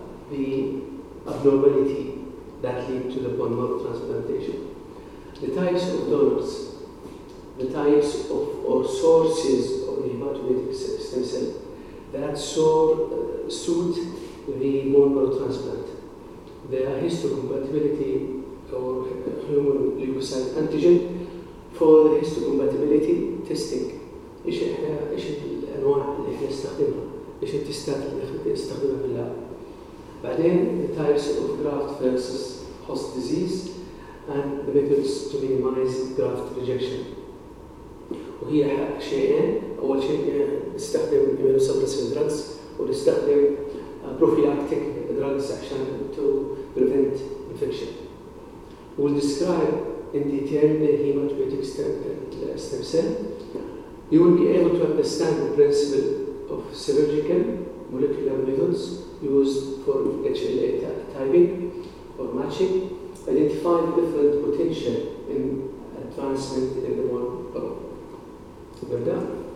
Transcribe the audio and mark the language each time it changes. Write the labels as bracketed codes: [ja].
[en] the abnormality that lead to the bone marrow transplantation, the types of donors, the types of or sources of the hematopoietic stem cell that suit the bone marrow transplant, the histocompatibility or human leukocyte antigen for the histocompatibility testing. [ar] إيش الأنواع اللي إحنا نستخدمها؟ إيش التستات اللي إحنا نستخدمها في اللعب؟ [en] بعدين the types of graft versus host disease and the methods to minimize graft rejection. [ar] وهي شيئين، أول شيء نستخدم immunosuppressive drugs ونستخدم prophylactic drugs عشان [en] to prevent infection. We'll describe in detail the hematopoietic stem cell. You will be able to understand the principle of surgical molecular methods used for HLA typing or matching, identify the different potential in advancement in the bone marrow. We're done.